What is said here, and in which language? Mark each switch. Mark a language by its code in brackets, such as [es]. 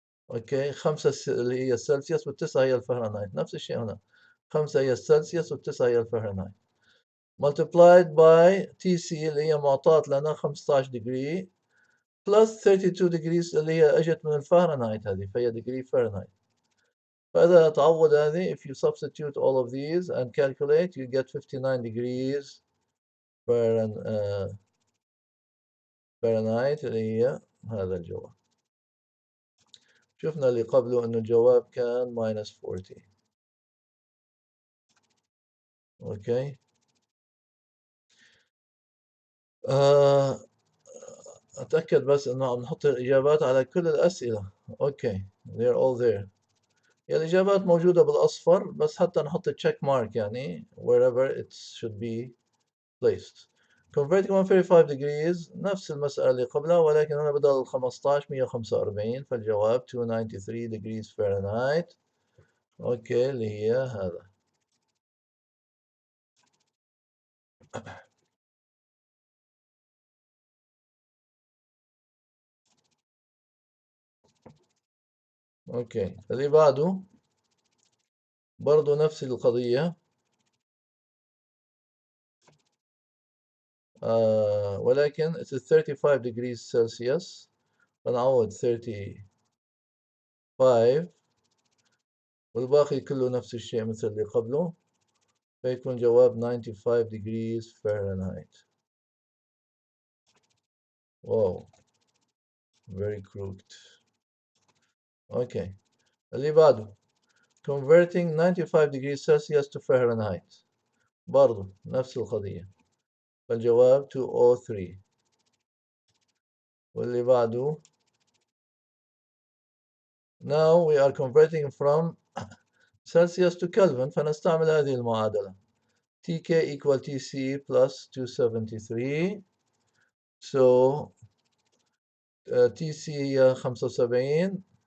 [ar] اوكي، 5 اللي هي السلسيوس والتسعة هي الفahrenheit، نفس الشيء هنا، 5 هي السلسيوس والتسعة هي الفahrenheit [en] multiplied by TC [ar] اللي هي معطاة لنا 15 ديجري [en] plus 32 degrees [ar] اللي هي اجت من الفahrenheit، هذه فهي ديجري فahrenheit. فإذا تعوض هذه [en] if you substitute all of these and calculate you get 59 degrees Fahrenheit [ar] اللي هي هذا الجواب. شفنا اللي قبله انه الجواب كان minus 40. اوكي، اتاكد بس انه عم نحط الاجابات على كل الاسئله. [en] Okay they're all there. [ar] يعني الاجابات موجوده بالاصفر، بس حتى نحط تشيك مارك يعني [en] wherever it should be placed. converting 135 degrees [ar] نفس المسألة اللي قبلها، ولكن هنا بدل 15 145، فالجواب [en] 293 degrees Fahrenheit. [ar] اوكي، اللي هي هذا. اوكي اللي بعده برضو نفس القضية. [en] ولكن it's 35 degrees Celsius. [ar] فنعوض 35 والباقي كله نفس الشيء مثل اللي قبله، فيكون جواب [en] 95 degrees Fahrenheit. [ar] واو [en] very crooked. [ar] اوكي اللي بعده [en] converting 95 degrees Celsius to Fahrenheit. [ar] برضو نفس القضية، فالجواب 203. واللي بعده [en] now we are converting from Celsius to Kelvin، [ar] فنستعمل هذه المعادلة [en] TK equal TC plus 273. So TC [ar] هي [en] 75.